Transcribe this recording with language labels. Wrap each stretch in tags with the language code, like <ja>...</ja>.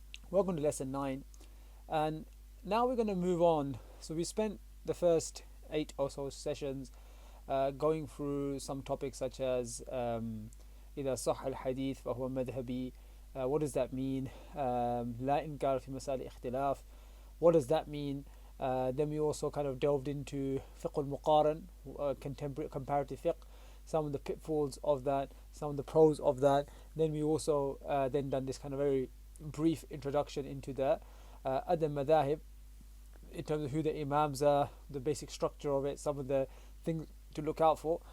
<en>Welcome to lesson 9, and now we're going to move on. So we spent the first 8 or so sessions going through some topics such as</en> <ar>إذا صح الحديث فهو مذهبي.</ar> <en>What does that mean?</en> <ar>لا إنكار في مسائل اختلاف.</ar> <en>What does that mean? Then we also kind of delved into fiqh al-muqaran, contemporary comparative fiqh, some of the pitfalls of that, some of the pros of that. Then we also then done this kind of very brief introduction into the other madhahib, in terms of who the imams are, the basic structure of it, some of the things to look out for.</en>